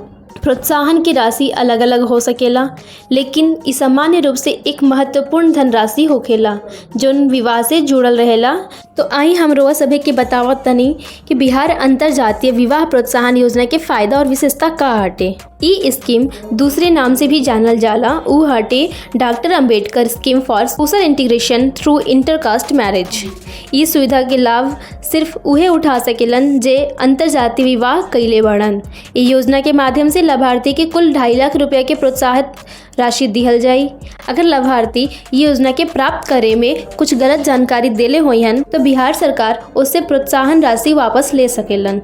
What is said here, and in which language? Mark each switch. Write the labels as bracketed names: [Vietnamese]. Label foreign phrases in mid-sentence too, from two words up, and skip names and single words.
[Bhojpuri] प्रोत्साहन की राशि अलग अलग हो सकेला, लेकिन इ सामान्य रूप से एक महत्वपूर्ण धनराशि होखेला जोन विवाह से जुड़ल रहेला। तो आई हम रोआ सभी के बतावत तनी कि बिहार अंतरजातीय विवाह प्रोत्साहन योजना के फायदा और विशेषता का हटे। ई स्कीम दूसरे नाम से भी जानल जाला, उ हटे डॉक्टर अंबेडकर स्कीम फॉर सोशल इंटीग्रेशन थ्रू इंटरकास्ट मैरिज। ई सुविधा के लाभ सिर्फ उहे उठा सकेलन जे अंतरजातीय विवाह कइले बाड़न। ई योजना के माध्यम से लाभार्थी के कुल 2.5 लाख रुपया के प्रोत्साहित राशि दिहल जाई। अगर लाभार्थी योजना के प्राप्त करे में कुछ गलत जानकारी देले होयन तो बिहार सरकार उससे प्रोत्साहन राशि वापस ले सकेलन।